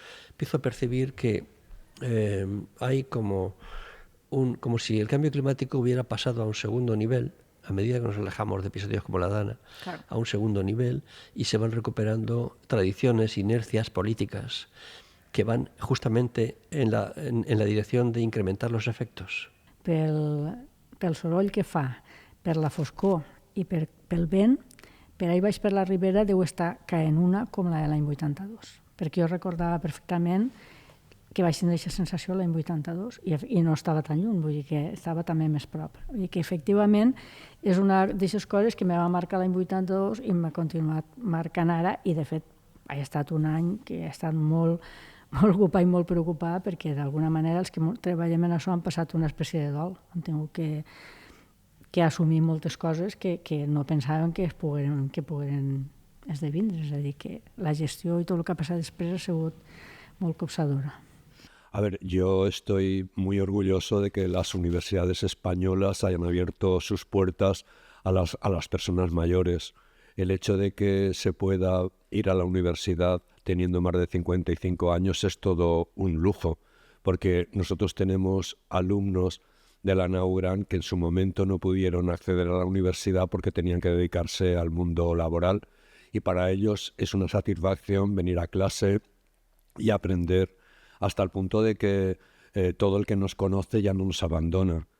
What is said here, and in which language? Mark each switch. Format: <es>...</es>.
<es>Empiezo a percibir que hay como si el cambio climático hubiera pasado a un segundo nivel, a medida que nos alejamos de episodios como la Dana, a un segundo nivel, y se van recuperando tradiciones, inercias políticas que van justamente en la dirección de incrementar los efectos.</es> <ca>Pel soroll que fa, per la foscor i pel vent, per ahí baix per la ribera deu estar caent una com la de l'any 82, perquè jo recordava perfectament que vaig tenir aquesta sensació l'any 82 i no estava tan lluny, vull dir que estava també més prop. Vull dir que efectivament és una d'aquestes coses que me va marcar l'any 82 i m'ha continuat marcant ara i de fet ha estat un any que he estat molt ocupat i molt preocupat perquè d'alguna manera els que treballem en això han passat una espècie de dol. Han tingut que assumir moltes coses que no pensàvem que pogueren esdevindre. És a dir, que la gestió i tot el que ha passat després ha sigut molt copsadora.</ca> <es>A ver, yo estoy muy orgulloso de que las universidades españolas hayan abierto sus puertas a las personas mayores. El hecho de que se pueda ir a la universidad teniendo más de 55 años es todo un lujo, porque nosotros tenemos alumnos de la NAUGRAN que en su momento no pudieron acceder a la universidad porque tenían que dedicarse al mundo laboral, y para ellos es una satisfacción venir a clase y aprender hasta el punto de que todo el que nos conoce ya no nos abandona.</es>